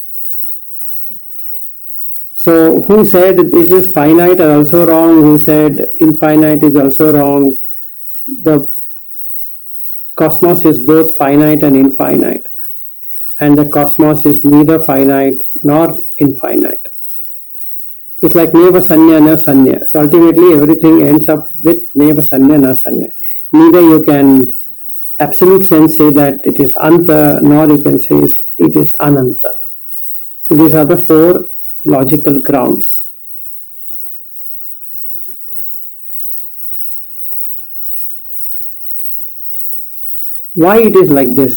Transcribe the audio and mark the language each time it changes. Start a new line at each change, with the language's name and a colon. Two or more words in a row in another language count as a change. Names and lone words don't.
English: So who said this is finite are also wrong, who said infinite is also wrong. The cosmos is both finite and infinite, and the cosmos is neither finite nor infinite. It's like
Pali: neva sanya na sanya.
English: So ultimately everything ends up with
Pali: neva sanya na sanya.
English: Neither you can absolute sense say that it is anta, nor you can say it is ananta. So these are the four logical grounds. Why it is like this?